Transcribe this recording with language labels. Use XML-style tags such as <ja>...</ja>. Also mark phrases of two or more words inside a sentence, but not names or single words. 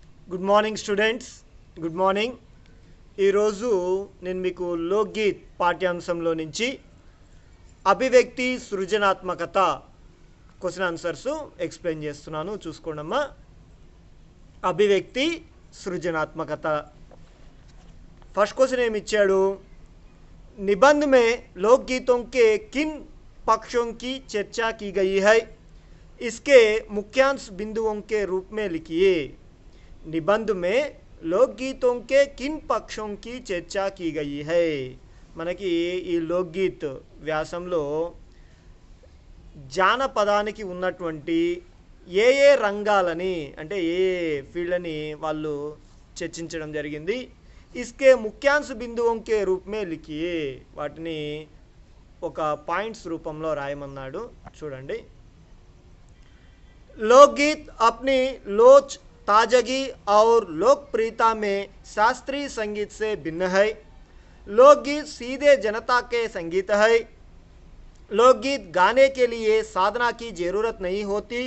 <en>Good morning students, good morning.</en> <te>ఈరోజు నేను మీకు లోక్గీత్ పాఠ్యాంశంలో నుంచి</te> <hi>अभिव्यक्ति सृजनात्मकता</hi> <en>question answers explain</en> <te>చేస్తున్నాను. చూసుకోండమ్మా.</te> <hi>अभिव्यक्ति सृजनात्मकता</hi> <en>first question</en> <te>ఏమి ఇచ్చాడు?</te> <hi>निबंध में लोकगीतों के किन पक्षों की चर्चा की गई है, इसके मुख्यांश बिंदुओं के रूप में लिखिए. निबंध में लोकगीतों के किन पक्षों की चर्चा की गई है.</hi> <te>మనకి ఈ లోక్గీత్ వ్యాసంలో జానపదానికి ఉన్నటువంటి ఏ ఏ రంగాలని అంటే ఏ ఫీల్డ్ని వాళ్ళు చర్చించడం జరిగింది.</te> <hi>इसके मुख्यांश बिंदुओं के रूप में लिखिए.</hi> <te>వాటిని ఒక పాయింట్స్ రూపంలో రాయమన్నాడు. చూడండి.</te> <hi>लोकगीत अपनी लोच ताजगी और लोकप्रियता में शास्त्रीय संगीत से भिन्न है. लोकगीत सीधे जनता के संगीत है. लोकगीत गाने के लिए साधना की जरूरत नहीं होती.</hi>